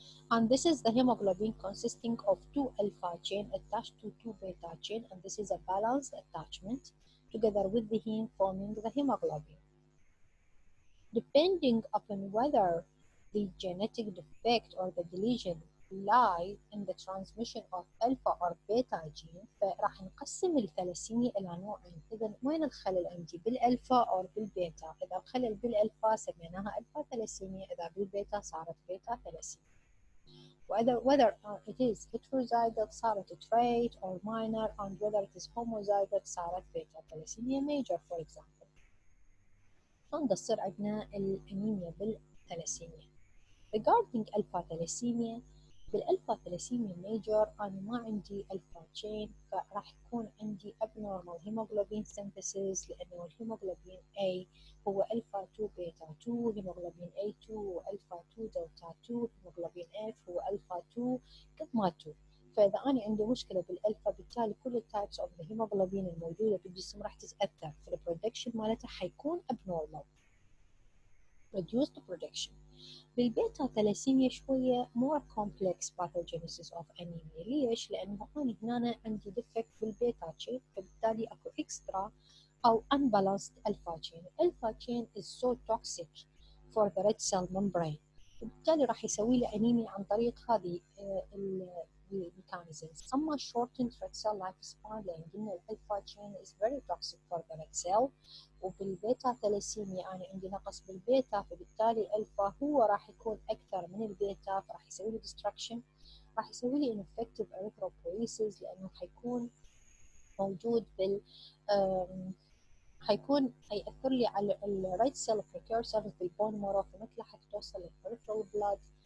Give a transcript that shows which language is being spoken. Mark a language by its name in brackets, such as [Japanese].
[English] And this is the hemoglobin consisting of 2 alpha chain attached to 2 beta chain, and this is a balanced attachment together with the heme forming the hemoglobin. Depending upon whether the genetic defect or the deletion lie in the transmission of alpha or beta gene، [Arabic] فراح نقسم الثلاسيميا إلى نوعين. إذا وين الخلل عندي بالألفا أو بالبيتا؟ إذا الخلل بالألفا سميناها ألفا ثلاسيميا، إذا بالبيتا صارت بيتا ثلاسيميا. [English] whether it is heterozygous صارت trait or minor and whether it is homozygous صارت beta thalassemia major for example. [Arabic] شلون تصير عندنا الأنيميا بالثلاسيميا؟ [English] regarding alpha thalassemia، [Arabic] بالالفا ثلاسيميا ميجر أنا ما عندي الفا تشين، فراح يكون عندي [English] abnormal hemoglobin synthesis [Arabic] لأنه الهيموغلوبين A هو الفا 2 بيتا 2، هيموغلوبين A2 هو الفا 2 دلتا 2، هيموغلوبين F هو الفا 2 كما 2. فإذا أنا عندي مشكلة بالألفا بالتالي كل التايبس أوف الهيموغلوبين الموجودة بالجسم راح تتأثر، فالبرودكشن مالتها حيكون [English] abnormal reduced production. [Arabic] بالبيتا ثلاسيميا شوية [English] more complex pathogenesis of anemia. [Arabic] ليش؟ لأنه أنا هنا عندي defect بالبيتا chain، فبالتالي أكو extra أو [English] unbalanced alpha chain. Alpha chain is so toxic for the red cell membrane، [Arabic] وبالتالي راح يسوي لي أنيميا عن طريق هذه [English] mechanisms. أما shortened red cell lifespan [Arabic] لأن قلنا الألفا جين [English] is very toxic for the red cell. [Arabic] وبالبيتا ثلاسيميا أنا عندي نقص بالبيتا، فبالتالي الألفا هو راح يكون أكثر من البيتا، فراح يسوي لي destruction، راح يسوي لي [English] ineffective erythropoiesis [Arabic] لأنه حيكون موجود بال حيكون هيأثر لي على الرايت سيل بريكورسرز بالبون مارو، فمثل حتوصل للبريفرال بلاد.